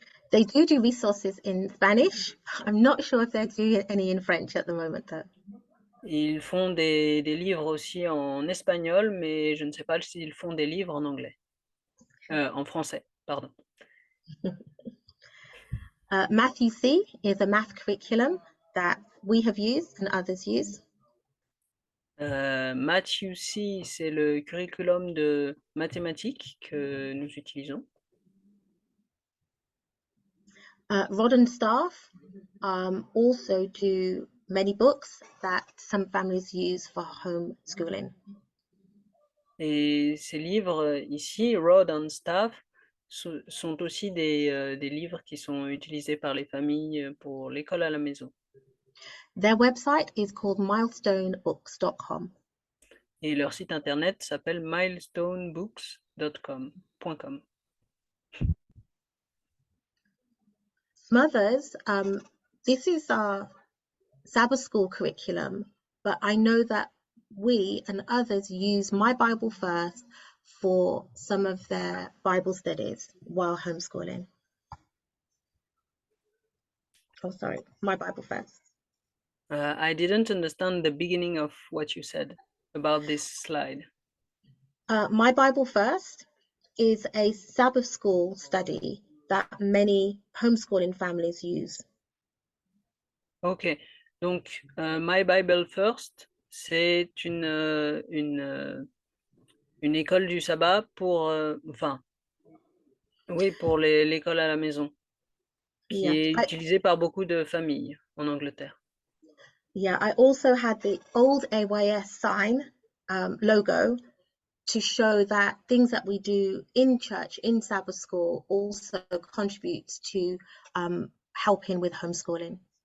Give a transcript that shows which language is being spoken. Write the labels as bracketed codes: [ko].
[en] They do resources in Spanish. I'm not sure if they're doing any in French at the moment, though. [fr] Ils font des livres aussi en espagnol, mais je ne sais pas s'ils font des livres en anglais. En français, pardon. [en] Matthew C is a math curriculum that we have used and others use. [fr] Matthew C, c'est le curriculum de mathématiques que nous utilisons. [en] Rod and staff also do many books that some families use for homeschooling. [fr] Et ces livres ici, Rod and Staff, sont aussi des livres qui sont utilisés par les familles pour l'école à la maison. [en] Their website is called milestonebooks.com. [fr] Et leur site internet s'appelle milestonebooks.com. [en] Smothers, this is our Sabbath school curriculum, but I know that we and others use My Bible First for some of their Bible studies while homeschooling. Oh, sorry, My Bible First. I didn't understand the beginning of what you said about this slide. My Bible First is a Sabbath school study that many homeschooling families use. [fr] Ok, donc My Bible First, c'est une école du sabbat pour, pour l'école à la maison, qui [en] Yeah, [fr] est utilisée par beaucoup de familles en Angleterre. [en] Yeah, I also had the old AYS sign logo to show that things that we do in church, in Sabbath school, also contributes to helping with homeschooling.